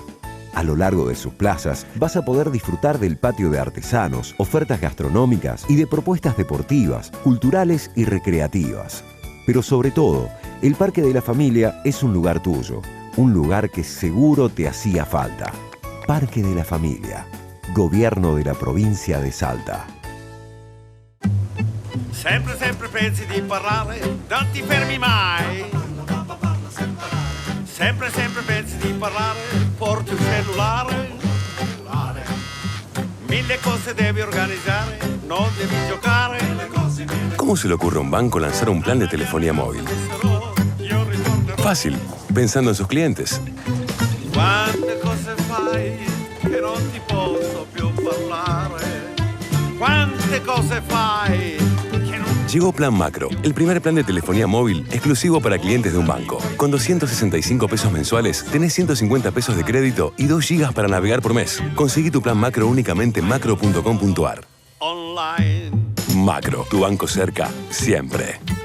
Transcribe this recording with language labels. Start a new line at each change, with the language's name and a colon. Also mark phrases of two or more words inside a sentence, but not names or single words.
Spanish: A lo largo de sus plazas vas a poder disfrutar del patio de artesanos, ofertas gastronómicas y de propuestas deportivas, culturales y recreativas. Pero sobre todo, el Parque de la Familia es un lugar tuyo, un lugar que seguro te hacía falta. Parque de la Familia, Gobierno de la Provincia de Salta.
Italian: Sempre, sempre pensi di parlare, non ti fermi mai. Sempre, sempre pensi di parlare, porti il cellulare. Mille cose devi organizzare, non devi giocare.
Spanish: ¿Cómo se le ocurre a un banco lanzar un plan de telefonía móvil? Fácil, pensando en sus clientes.
Italian: Quante cose fai che non ti posso più parlare. Quante cose fai che non...
Spanish: Llegó Plan Macro, el primer plan de telefonía móvil exclusivo para clientes de un banco. Con 265 pesos mensuales, tenés 150 pesos de crédito y 2 gigas para navegar por mes. Conseguí tu plan Macro únicamente en macro.com.ar. Online. Macro, tu banco cerca, siempre.